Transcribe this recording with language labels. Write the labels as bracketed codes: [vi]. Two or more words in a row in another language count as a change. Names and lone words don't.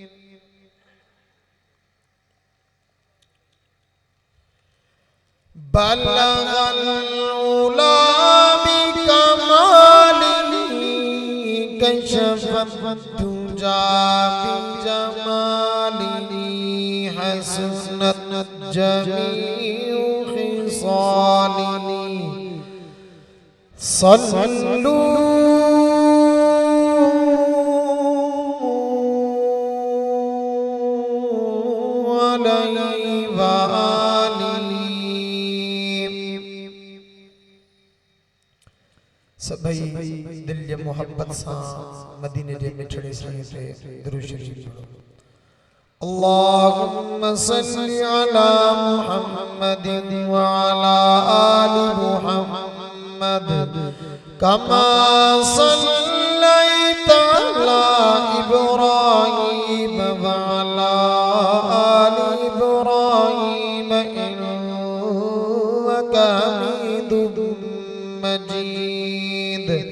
[ar] بلغ العلا بكماله كشف الدجى بجماله حسنت جميع خصاله. صلوا عليه وآله. [sd] سبھی دل جے محبت سان مدینے جے مٹھڑے سائیں تے درود شریف پڑھو. [ar] اللهم صل على محمد وعلى آل محمد كما صليت على إبراهيم وعلى آل إبراهيم إنك حميد مجيد.